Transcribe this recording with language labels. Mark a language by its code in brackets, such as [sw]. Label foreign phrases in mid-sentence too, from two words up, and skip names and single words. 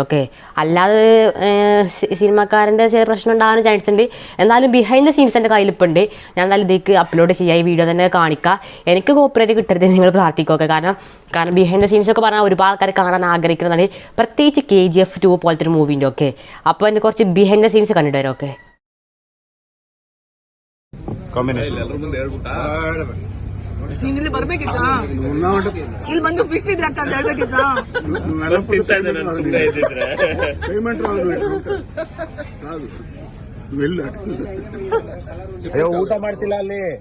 [ml] ഓക്കെ, അല്ലാതെ സിനിമക്കാരൻ്റെ ചില പ്രശ്നം ഉണ്ടാകാൻ ചാൻസ് ഉണ്ട്. എന്നാലും [en] behind the scenes [ml] എൻ്റെ കയ്യിലിപ്പോൾ ഉണ്ട്. ഞാൻ എന്തായാലും ഇതിലേക്ക് അപ്ലോഡ് ചെയ്യുക, ഈ വീഡിയോ തന്നെ കാണിക്കുക. എനിക്ക് കോപ്പിറൈറ്റ് കിട്ടരുത് നിങ്ങൾ പ്രാർത്ഥിക്കുക. കാരണം [en] behind the scenes [ml] ഒക്കെ പറഞ്ഞാൽ ഒരുപാട് ആൾക്കാർ കാണാൻ ആഗ്രഹിക്കുന്നതാണ്, പ്രത്യേകിച്ച് KGF 2 പോലത്തെ ഒരു മൂവിൻ്റെ. ഓക്കെ, അപ്പോൾ എൻ്റെ കുറച്ച് [en] behind the scenes [ml] കണ്ടിട്ട് വരും. ഓക്കെ, [kn] ನೀನಿಲ್ಲಿ ಬರ್ಬೇಕಿತ್ತಾ? ಇಲ್ಲಿ ಬಂದು ಫಿಶ್ ಇದೆ ಅಂತ ಹೇಳ್ಬೇಕಿತ್ತಾ? ಊಟ ಮಾಡ್ತಿಲ್ಲ ಅಲ್ಲಿ.